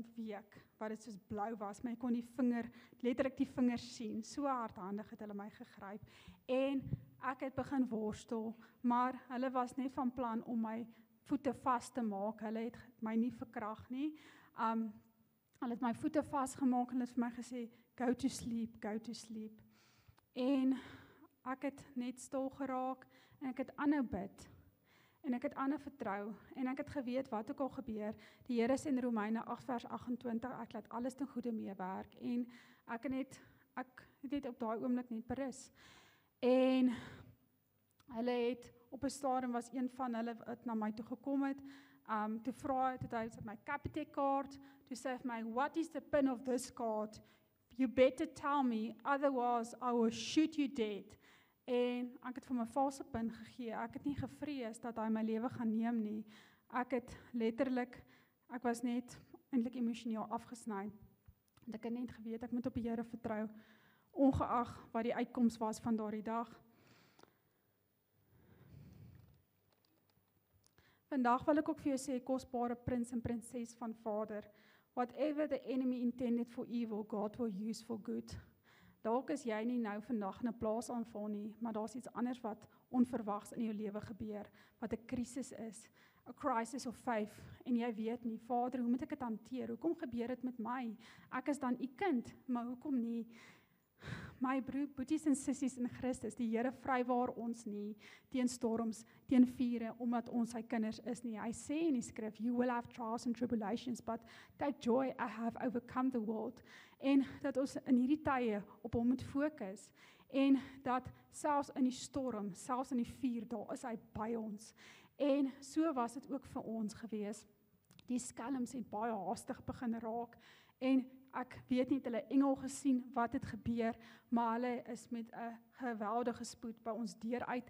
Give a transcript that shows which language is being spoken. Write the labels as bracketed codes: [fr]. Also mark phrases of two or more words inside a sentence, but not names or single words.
[af] week, wat dit soos blou was, maar ek kon letterlik die vingers sien, so hardhandig het hulle my gegryp, en ek het begin worstel, maar hulle was net van plan om my voete vas te maak, hulle het my nie verkrag nie, hulle het my voete vasgemaak, en hulle het vir my gesê, [en] go to sleep, [af] en ek het net stil geraak, en ek het aanhou bid, en ek het aanhou vertrou, en ek het geweet wat ook al gebeur, die Here sê in Romeine 8 vers 28, ek laat alles ten goeie meewerk, en ek het net op daai oomblik net berus, en hulle het, op 'n stadium was een van hulle wat na my toe gekom het, toe vra hy my Capitec kaart, toe sê hy vir my, [en] what is the pin of this card? You better tell me, otherwise I will shoot you dead. [af] En ek het vir my valse pin gegee, ek het nie gevrees dat hy my lewe gaan neem nie, ek was net eintlik emosioneel afgesny, en ek het net geweet, ek moet op die Here vertrou, ongeag wat die uitkoms was van daardie dag. Vandag wil ek ook vir jou sê, kosbare prins en prinses van Vader, [en] whatever the enemy intended for evil, God will use for good. [af] Dalk is jy nie nou vandag in 'n plaasaanval nie, maar daar's iets anders wat onverwags in jou lewe gebeur, wat 'n krisis is, 'n [en] crisis of faith, [af] en jy weet nie, Vader, hoe moet ek dit hanteer? Hoekom gebeur dit met my? Ek is dan u kind, maar hoekom nie? My boeties en sissies in Christus, die Here vrywaar ons nie teen storms, teen vure, omdat ons sy kinders is nie. Hy sê in die skrif, [en] you will have trials and tribulations, but take joy, I have overcome the world. [af] En dat ons in hierdie tye op hom moet fokus, en dat selfs in die storm, selfs in die vuur, daar is hy by ons. En so was dit ook vir ons gewees. Die skelms het baie haastig begin raak, en ek weet nie, hulle engel gesien wat het gebeur, maar hulle is met 'n geweldige spoed by ons deur uit.